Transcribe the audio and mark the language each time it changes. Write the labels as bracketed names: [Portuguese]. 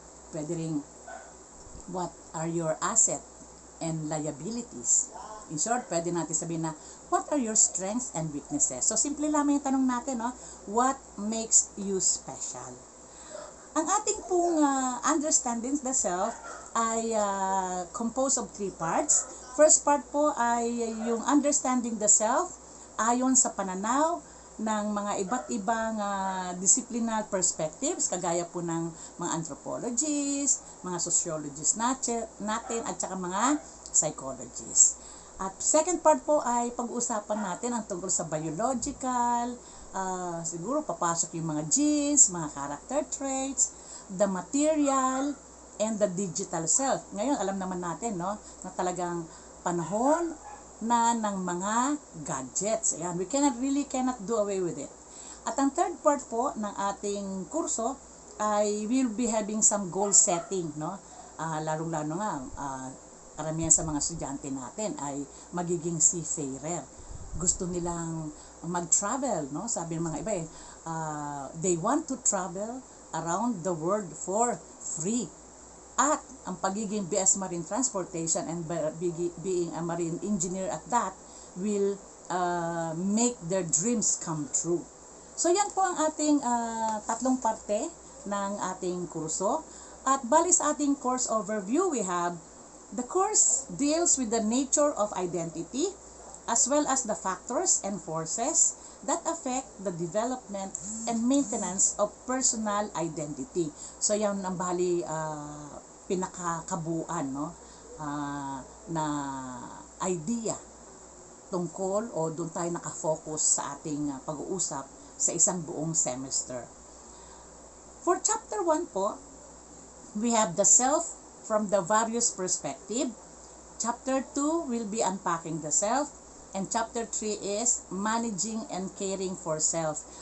[Filipino] Pwede rin, [English] what are your assets and liabilities? In short, [Filipino] pwede natin sabihin na, [English] what are your strengths and weaknesses? So, simple [Filipino] lamang yung tanong natin, [English] what makes you special? [Filipino] Ang ating pong [English] Understanding the Self ay composed of 3 parts. [Filipino] First part po ay yung Understanding the Self ayon sa pananaw ng mga iba't ibang disciplinal perspectives, kagaya po ng mga anthropologists, mga sociologists natin, at saka mga psychologists. At second part po ay pag-uusapan natin ang tungkol sa biological, siguro papasok yung mga genes, mga character traits, [English] the material, and the digital self. [Filipino] Ngayon, alam naman natin, na talagang panahon na ng mga gadgets. [English] Ayan, we cannot do away with it. [Filipino] At ang third part po ng ating kurso ay [English] we'll be having some goal setting, [Filipino] lalong-lalo nga, karamihan sa mga estudyante natin ay magiging seafarer. Gusto nilang mag-travel, sabi ng mga iba [English] they want to travel around the world for free. [Filipino] At ang pagiging [English] BS Marine Transportation and being a marine engineer at that will make their dreams come true. [Filipino] So yan po ang ating tatlong parte ng ating kurso. At bali sa ating [English] course overview, we have the course deals with the nature of identity as well as the factors and forces that affect the development and maintenance of personal identity. [Filipino] So yan ang bali pinakakabuuan, no, na idea tungkol o doon tayo nakafocus sa ating pag-uusap sa isang buong semester. [English] For chapter 1 po, we have the self from the various perspective. Chapter 2 will be unpacking the self, and chapter 3 is managing and caring for self.